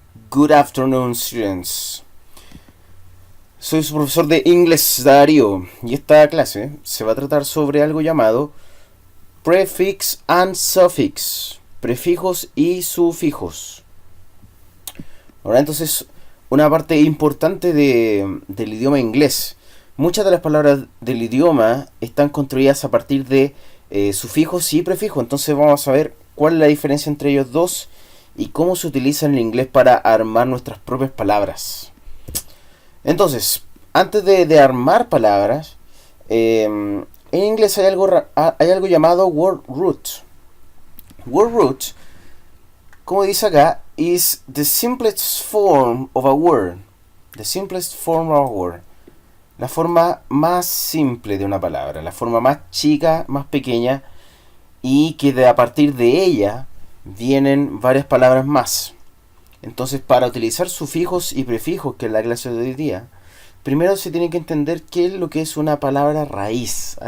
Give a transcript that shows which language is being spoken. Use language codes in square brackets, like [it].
[en] Good afternoon, students. [es] Soy su profesor de inglés, Darío, y esta clase se va a tratar sobre algo llamado [en] prefix and suffix, [es] prefijos y sufijos. Ahora, entonces, una parte importante del idioma inglés. Muchas de las palabras del idioma están construidas a partir de sufijos y prefijos. Entonces vamos a ver cuál es la diferencia entre ellos dos y cómo se utiliza en el inglés para armar nuestras propias palabras. Entonces, antes de armar palabras, en inglés hay algo llamado word root. [en] Word root, [es] como dice acá, [en] is the simplest form of a word. The simplest form of a word. [es] La forma más simple de una palabra, la forma más chica, más pequeña, y que a partir de ella vienen varias palabras más. Entonces, para utilizar sufijos y prefijos, que es la clase de hoy día, primero se tiene que entender qué es lo que es una palabra raíz.